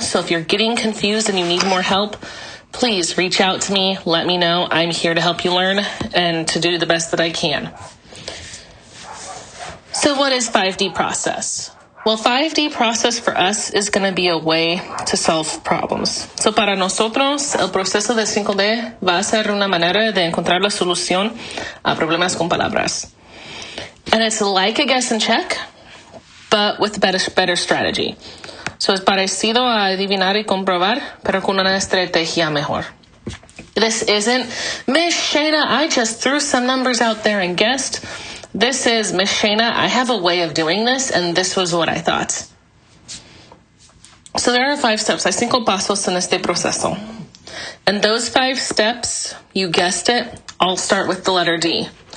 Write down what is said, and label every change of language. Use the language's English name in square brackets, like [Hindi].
[English] So if you're getting confused and you need more help, please reach out to me. Let me know. I'm here to help you learn and to do the best that I can. So what is 5D process? Well, 5D process for us is going to be a way to solve problems. [Spanish] So para nosotros, el proceso de 5D va a ser una manera de encontrar la solución a problemas con palabras. [English] And it's like a guess and check, but with better strategy. [Spanish] So es parecido a adivinar y comprobar, pero con una estrategia mejor. [English] This isn't, Miss Shaina, I just threw some numbers out there and guessed. This is, Miss Shaina, I have a way of doing this, and this was what I thought. So there are 5 steps. [Spanish] Hay 5 pasos en este proceso. [English] And those 5 steps, you guessed it, I'll start with the letter D.